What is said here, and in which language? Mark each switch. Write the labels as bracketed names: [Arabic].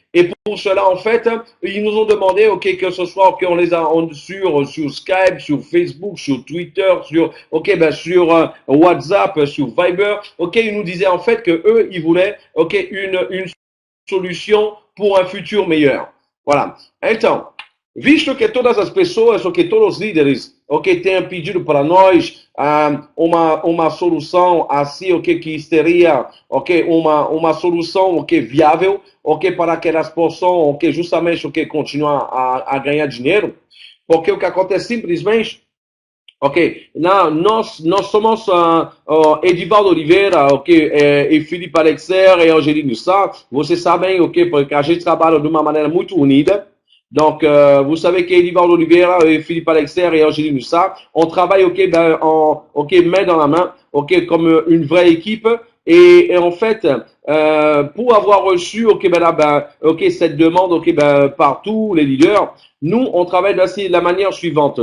[French] Et pour cela, en fait, ils nous ont demandé, que ce soit, on les a sur Skype, sur Facebook, sur Twitter, sur, sur WhatsApp, sur Viber, ils nous disaient en fait que eux, ils voulaient, une solution pour un futur meilleur. Voilà. [Portuguese] Então, visto que todas as pessoas, todos os líderes, têm pedido para nós uma solução assim, que seria, uma solução, viável, para que elas possam, justamente, continuar a ganhar dinheiro, porque o que acontece simplesmente, nós somos Edivaldo Oliveira, e Felipe Alexer e Angelino Sá. Vocês sabem, porque a gente trabalha de uma maneira muito unida. [French] Donc, vous savez qu'Edivaldo Oliveira et Philippe Alexer et Angelino Sá, on travaille, main dans la main, comme une vraie équipe. Et en fait, pour avoir reçu, cette demande, par tous les leaders, nous, on travaille de la manière suivante.